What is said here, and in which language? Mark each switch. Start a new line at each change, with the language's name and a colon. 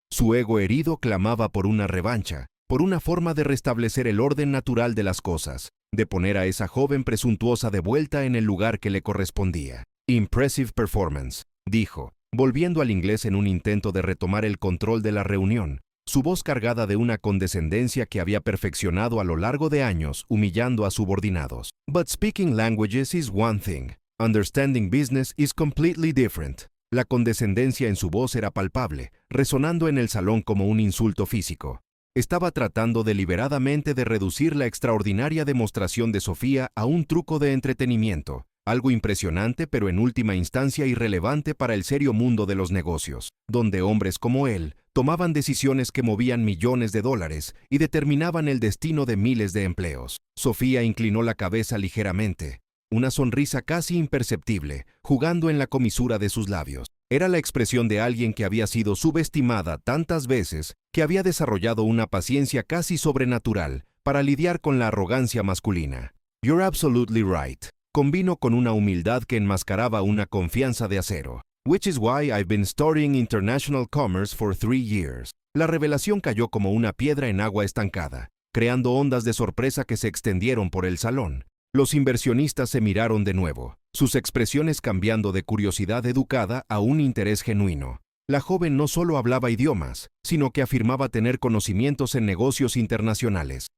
Spanish: Su ego herido clamaba por una revancha, por una forma de restablecer el orden natural de las cosas, de poner a esa joven presuntuosa de vuelta en el lugar que le correspondía.
English: Impressive performance,
Spanish: dijo, volviendo al inglés en un intento de retomar el control de la reunión, su voz cargada de una condescendencia que había perfeccionado a lo largo de años, humillando a subordinados.
English: But speaking languages is one thing. Understanding business is completely different.
Spanish: La condescendencia en su voz era palpable, resonando en el salón como un insulto físico. Estaba tratando deliberadamente de reducir la extraordinaria demostración de Sofía a un truco de entretenimiento, algo impresionante pero en última instancia irrelevante para el serio mundo de los negocios, donde hombres como él tomaban decisiones que movían millones de dólares y determinaban el destino de miles de empleos. Sofía inclinó la cabeza ligeramente, una sonrisa casi imperceptible, jugando en la comisura de sus labios. Era la expresión de alguien que había sido subestimada tantas veces que había desarrollado una paciencia casi sobrenatural para lidiar con la arrogancia masculina.
English: You're absolutely right.
Spanish: Convino con una humildad que enmascaraba una confianza de acero.
English: Which is why I've been studying international commerce for 3 years.
Spanish: La revelación cayó como una piedra en agua estancada, creando ondas de sorpresa que se extendieron por el salón. Los inversionistas se miraron de nuevo, sus expresiones cambiando de curiosidad educada a un interés genuino. La joven no solo hablaba idiomas, sino que afirmaba tener conocimientos en negocios internacionales.